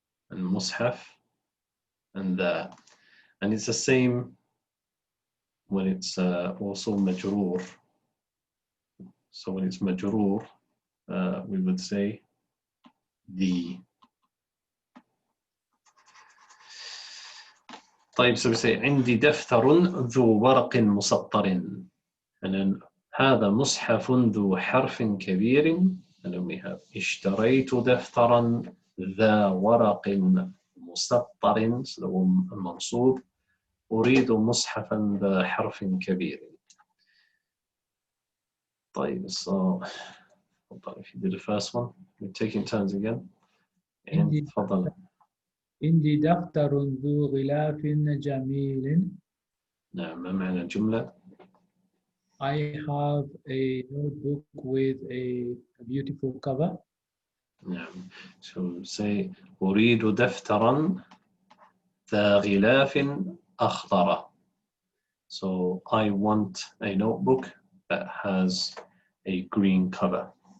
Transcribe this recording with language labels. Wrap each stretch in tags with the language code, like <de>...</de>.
<en>And mushaf and the. And it's the same when it's also majroor. So when it's majroor, we would say the.</en> <ar>طيب,</ar> <en>so we say</en> <ar>عندي دفتر ذو ورق مسطر.</ar> <en>And then</en> <ar>هذا مصحف ذو حرف كبير.</ar> <en>And then</en> <ar>we have اشتريت دفترا ذا ورق مسطر.</ar> <en>So the منصوب.</en> <ar>أريد مصحفا ذا حرف كبير.</ar> <en>طيب, so if you did the first one, we're taking turns again. And تفضل.</en> <ar>عندي دفتر ذو غلاف جميل. نعم. ما معنى الجملة؟</ar> <en>I have a notebook with a beautiful cover.</en> <ar>نعم.</ar> <en>So say</en> <ar>أريد دفترا ذا غلاف أخضر.</ar> <en>So I want a notebook that has a green cover.</en>